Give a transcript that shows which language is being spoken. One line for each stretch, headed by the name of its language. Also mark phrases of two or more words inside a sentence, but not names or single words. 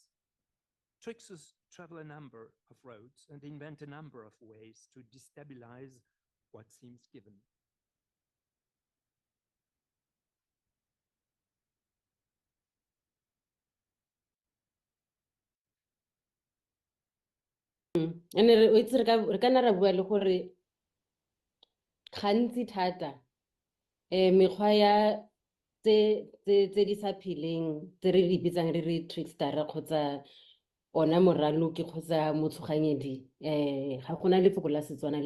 English: Tricksters travel a number of roads and invent a number of ways to destabilize what seems given.
Tswana: And re ka nna ra bua le gore gantsi thata mekgwa ya tse di sa pheleng tse re di bitsang re re trickster kgotsa ona moraloki kgotsa motshoganyedi ga gona lefoko la Setswana le